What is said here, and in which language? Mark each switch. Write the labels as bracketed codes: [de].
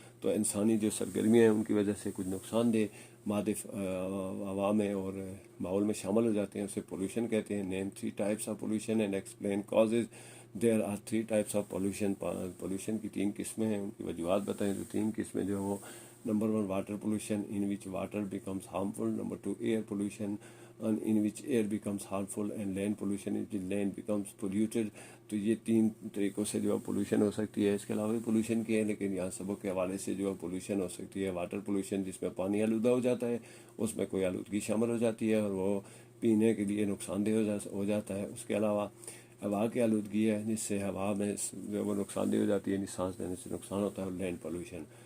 [ur] تو انسانی جو سرگرمیاں ہیں ان کی وجہ سے کچھ نقصان دہ مادے ہوا میں اور ماحول میں شامل ہو جاتے ہیں، اسے پولوشن کہتے ہیں. [en] Name 3 types of pollution and explain causes. There are 3 types of pollution. [ur] Pollution کی 3 قسمیں ہیں، ان کی وجوہات بتائیں. تو 3 قسمیں جو ہیں وہ number 1 water pollution [en] In which water becomes harmful. Number 2 air pollution in which air becomes harmful, and land pollution in which land becomes polluted. [ur] تو یہ 3 طریقوں سے جو ہے پولوشن ہو سکتی ہے. اس کے علاوہ بھی پولوشن کی ہے لیکن یہاں سبق کے حوالے سے جو ہے پولوشن ہو سکتی ہے. واٹر پولوشن جس میں پانی آلودہ ہو جاتا ہے، اس میں کوئی آلودگی شامل ہو جاتی ہے اور وہ پینے کے لیے نقصان دہ ہو جاتا ہے. اس کے علاوہ ہوا کی آلودگی ہے جس سے ہوا میں جو ہے وہ نقصان دہ ہو جاتی ہے، یعنی سانس لینے سے نقصان ہوتا ہے. اور لینڈ پولوشن.